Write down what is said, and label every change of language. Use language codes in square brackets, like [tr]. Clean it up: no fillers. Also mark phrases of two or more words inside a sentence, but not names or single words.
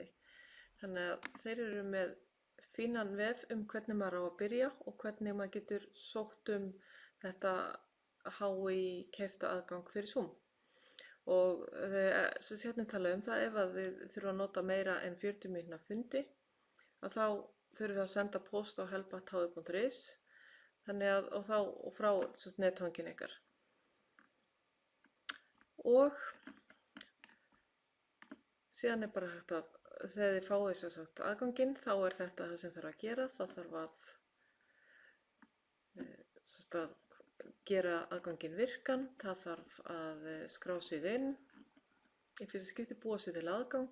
[is] Þannig að þeir eru með fínan vef hvernig maður á að byrja og hvernig maður getur sótt þetta HÍ-keypta aðgang fyrir Zoom. Og hérna tala það ef að við þurfum að nota meira en 40 mínútna fundi að þá þurfum við að senda post á help@hí.is og frá netfanginu ykkar. Og síðan er bara hægt að þegar þið fáið aðganginn þá er þetta það sem þarf að gera. Það þarf að gera aðganginn virkan, það þarf að skrá sig inn, í fyrsta skipti búa sig til aðgang.